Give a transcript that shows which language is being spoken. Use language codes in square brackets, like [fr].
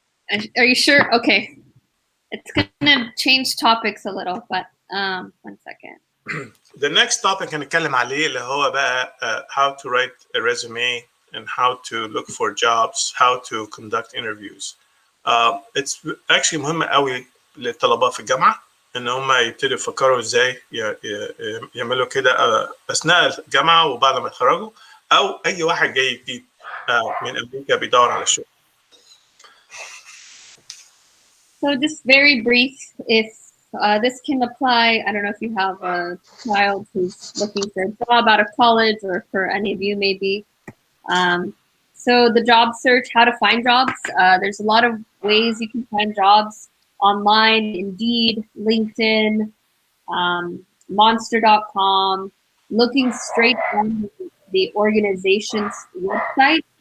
[en] Are you sure? Okay. It's gonna change topics a little, but 1 second. The next topic [ar] هنتكلم عليه اللي هو بقى [en] how to write a resume and how to look for jobs, how to conduct interviews. It's actually [ar] مهم قوي للطلبة في الجامعة ان هم يبتدوا يفكروا ازاي يعملوا كده اثناء الجامعة وبعد ما يتخرجوا، او اي واحد جاي جديد من امريكا بيدور على الشغل. [en] So just very brief, if this can apply, I don't know if you have a child who's looking for a job out of college or for any of you maybe. So the job search, how to find jobs. There's a lot of ways you can find jobs online, Indeed, LinkedIn, Monster.com, looking straight from the organization's website.